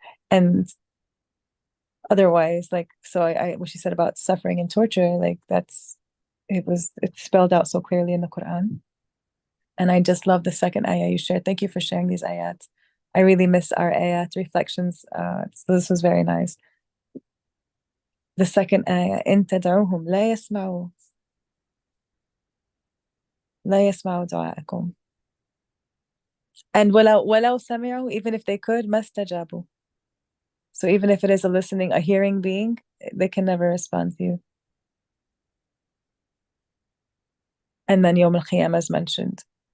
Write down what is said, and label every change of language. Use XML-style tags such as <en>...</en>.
<en>And otherwise, like, so I what she said about suffering and torture, like, it's spelled out so clearly in the Quran. And I just love the second ayah you shared. Thank you for sharing these ayat. I really miss our ayat reflections. So this was very nice. The second ayah,</en> <ar>إن تدعوهم لا يسمعوا دعاءكم.</ar> <en>And</en> <ar>ولو سمعوا,</ar> <en>even if they could,</en> <ar>ما استجابوا.</ar> <en>So even if it is a hearing being, they can never respond to you. And then Yawm al-Qiyamah is mentioned.</en>